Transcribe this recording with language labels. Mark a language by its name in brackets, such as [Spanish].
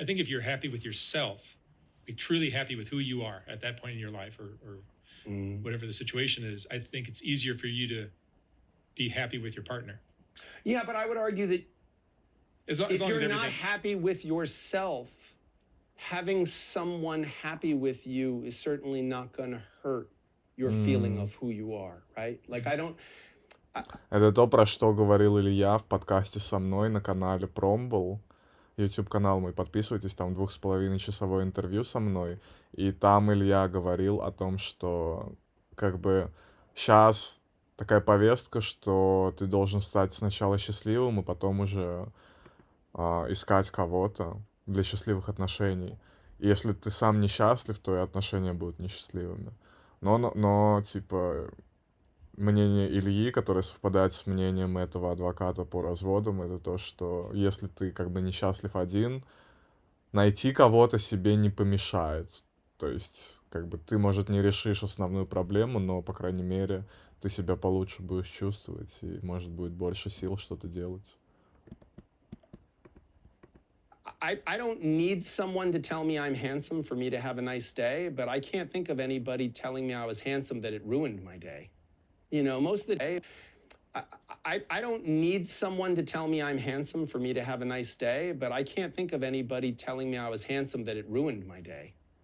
[English] I think if you're happy with yourself, like truly happy with who you are at that point in your life or whatever the situation is, I think it's easier for you to be happy with your partner. Yeah, but I would argue that if you're not everything... happy with yourself, having someone happy with you is certainly not going to hurt your feeling of who you are, right? Like, I don't... [Russian] Это то, про что говорил Илья в подкасте со мной на канале Промбл. YouTube-канал мой, подписывайтесь, там 2,5-часовое интервью со мной. И там Илья говорил о том, что как бы сейчас такая повестка, что ты должен стать сначала счастливым, и потом уже искать кого-то для счастливых отношений. И если ты сам несчастлив, то и отношения будут несчастливыми. Но типа, мнение Ильи, которое совпадает с мнением этого адвоката по разводам, это то, что если ты как бы несчастлив один, найти кого-то себе не помешает. То есть, как бы ты, может, не решишь основную проблему, но, по крайней мере, ты себя получше будешь чувствовать, и, может, будет больше сил что-то делать. [English] I don't need someone to tell me I'm handsome for me to have a nice day, but I can't think of anybody telling me I was handsome that it ruined my day. You know, most of the day, I don't need someone to tell me I'm handsome for me to have a nice day, but I can't think of anybody telling me I was handsome that it ruined my day.